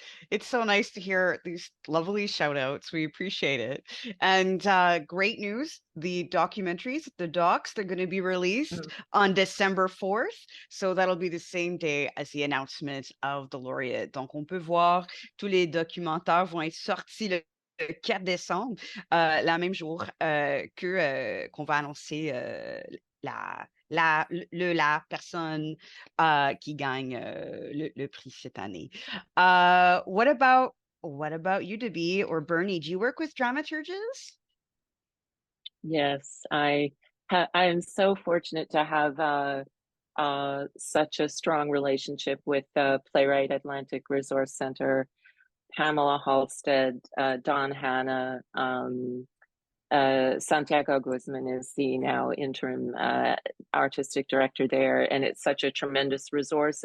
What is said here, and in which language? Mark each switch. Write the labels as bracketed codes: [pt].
[en] It's so nice to hear these lovely shout outs. We appreciate it. And great news, the documentaries, the docs, they're going to be released on December 4th. So that'll be the same day as the announcement of the laureate. [fr] Donc, on peut voir tous les documentaires vont être sortis le 4 décembre, la même jour qu'on va annoncer la personne qui gagne le prix cette année. [en] What about you, David or Berni? Do you work with dramaturges? Yes, I am so fortunate to have such a strong relationship with Playwright Atlantic Resource Center, Pamela Halstead, Don Hanna, Santiago Guzman is the now interim artistic director there, and it's such a tremendous resource.